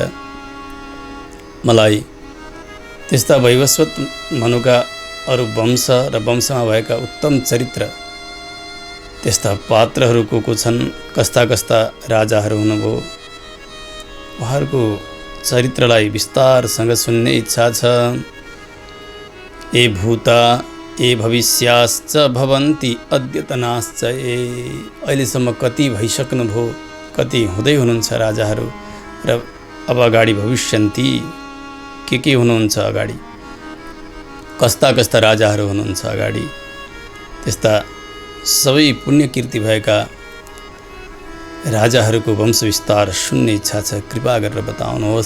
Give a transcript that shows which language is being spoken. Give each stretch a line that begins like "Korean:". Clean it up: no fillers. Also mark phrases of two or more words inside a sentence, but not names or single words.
Nepali: मलाई त्यस्ता वैवस्वत मनुका अरू वंश र वंशमा भएका उत्तम चरित्र, त्यस्ता पात्रहरू को छन्, कस्ता कस्ता राजाहरू हुनुभयो, उहाँहरूको चरित्रलाई विस्तारसँग सुन्ने इच्छा छ।
Sanskrit: ए भूता ए भविष्याश्च भवन्ति अद्यतनाश्च।
Nepali: अहिलेसम्म कति भइसक्नुभयो, कति हुँदै हुनुहुन्छ राजाहरू, र अब अगाडि भविष्यन्ति के हुनुहुन्छ अगाडि, कस्ता कस्ता राजाहरू हुनुहुन्छ अगाडि। त्यस्ता सबै पुण्यकीर्ति भएका राजाहरूको वंश विस्तार सुन्ने इच्छा छ, कृपा गरेर बताउनुहोस्।